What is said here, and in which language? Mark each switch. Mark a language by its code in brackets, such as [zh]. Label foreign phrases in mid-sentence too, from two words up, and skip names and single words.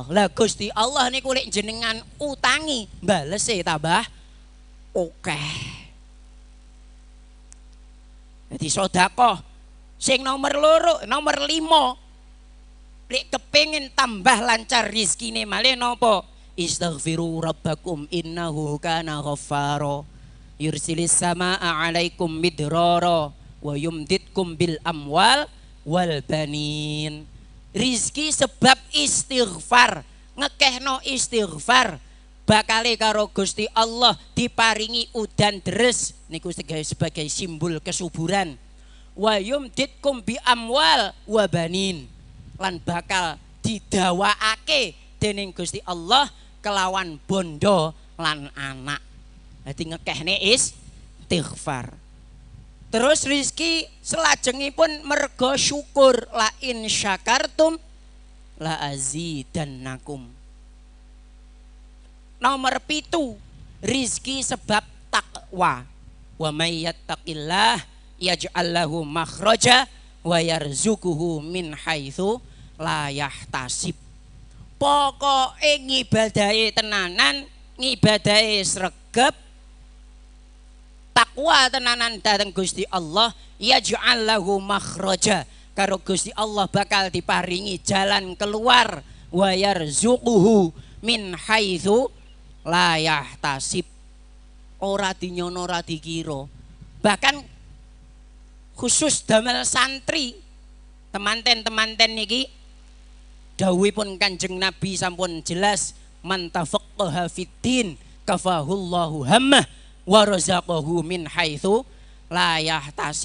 [jv] Lah Gusti Allah niku lek jenengan utangi, balese tambah akeh. Dadi sedekah sing nomor 5, lek kepengin tambah lancar rezekine malih napa? [ar] استغفروا ربكم إنه كان غفارا يرسل السماء عليكم مدرارا ويمددكم بالأموال والبنين. [jv] Rizki sebab istighfar, ngekehno istighfar bakale karo Gusti Allah diparingi udan deres niku [id] sebagai simbol kesuburan. [ar] ويمددكم بأموال وبنين, [jv] lan bakal didawaake dening Gusti Allah kelawan bondo lan anak. Dadi ngekehne istighfar. Terus rizki selajengipun mergo syukur, [ar] لئن شكرتم لأزيدنكم. [jv] Nomor 7, rizki sebab takwa. [ar] ومن يتق الله يجعل له مخرجا ويرزقه من حيث لا يحتسب. [jv] Pokoke ngibadahe tenanan, ngibadahe sregep, takwa tenanan dateng Gusti Allah, [ar] يجعل له مخرجا, [jv] karo Gusti Allah bakal diparingi [id] jalan keluar, [ar] ويرزقه من حيث لا يحتسب, [jv] ora dinyono ora dikira. Bahkan khusus damel santri temanten-temanten niki dawuhipun Kanjeng Nabi sampun jelas, [ar] من تفقه في الدين كفاه الله همه ورزقه من حيث لا يحتسب.